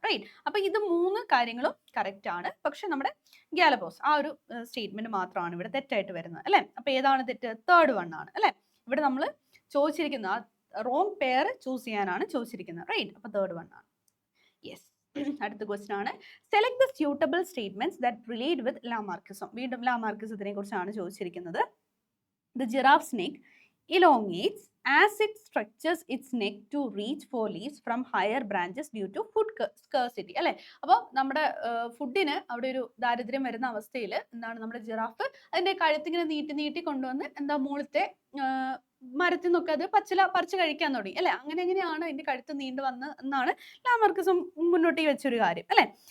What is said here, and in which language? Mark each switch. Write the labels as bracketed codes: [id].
[ml] Right, അപ്പൊ ഇത് 3 കാര്യങ്ങളും കറക്റ്റ് ആണ്. പക്ഷെ നമ്മുടെ ഗാലപ്പോസ് ആ ഒരു സ്റ്റേറ്റ്മെന്റ് മാത്രമാണ് ഇവിടെ തെറ്റായിട്ട് വരുന്നത് അല്ലെ. അപ്പൊ ഏതാണ് തെറ്റ്? തേർഡ് വൺ ആണ് അല്ലെ. ഇവിടെ നമ്മൾ ചോദിച്ചിരിക്കുന്ന റോങ് പെയർ ചൂസ് ചെയ്യാനാണ് ചോദിച്ചിരിക്കുന്നത്. റൈറ്റ്, അപ്പൊ തേർഡ് വൺ ആണ്. [en] yes, [ml] അടുത്ത ക്വസ്റ്റ്യൻ ആണ് [en] Select the suitable statements that relate with Lamarckism. [ml] വീണ്ടും ലാമാർക്കിസത്തിനെ കുറിച്ചാണ് ചോദിച്ചിരിക്കുന്നത്. [en] The giraffe's neck elongates as it stretches its neck to reach for leaves from higher branches due to food scarcity അല്ലെ. [ml] അപ്പോൾ നമ്മുടെ ഫുഡിന് അവിടെ ഒരു ദാരിദ്ര്യം വരുന്ന അവസ്ഥയിൽ എന്താണ് നമ്മുടെ ജിറാഫ് അതിന്റെ കഴുത്തിങ്ങനെ നീട്ടി കൊണ്ടുവന്ന് എന്താ മുകളിലത്തെ മരത്തിൽ നിന്നൊക്കെ അത് പറിച്ച് കഴിക്കാൻ തുടങ്ങി അല്ലെ. അങ്ങനെയാണ് അതിന്റെ കഴുത്ത് നീണ്ടു വന്ന് എന്നാണ് ലാമാർക്കിസം മുന്നോട്ട് വെച്ചൊരു കാര്യം അല്ലെ.